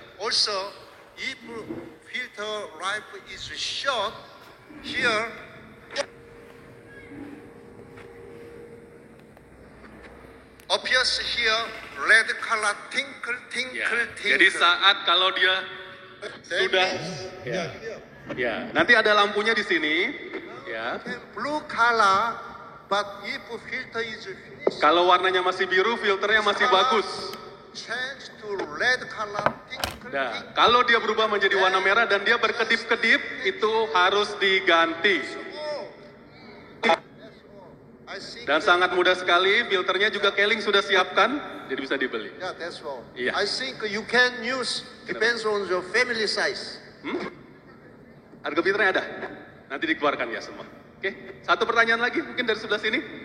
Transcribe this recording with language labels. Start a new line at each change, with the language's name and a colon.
English: Also, if filter life is short, here appears here red color tinkle.
Indonesian: Jadi saat kalau dia sudah nanti ada lampunya di sini ya.
English: Blue color, but if filter is finished,
Indonesian: kalau warnanya masih biru, filternya masih bagus.
English: change to red color tinkle.
Indonesian: Nah, kalau dia berubah menjadi warna merah dan dia berkedip-kedip, itu harus diganti. Dan sangat mudah sekali, filternya juga K-Link sudah siapkan, jadi bisa dibeli.
English: Yeah, that's all. Yeah. I think you can use, depends on your family size.
Indonesian: Harga filternya ada, nanti dikeluarkan ya semua. Oke, satu pertanyaan lagi mungkin dari sebelah sini.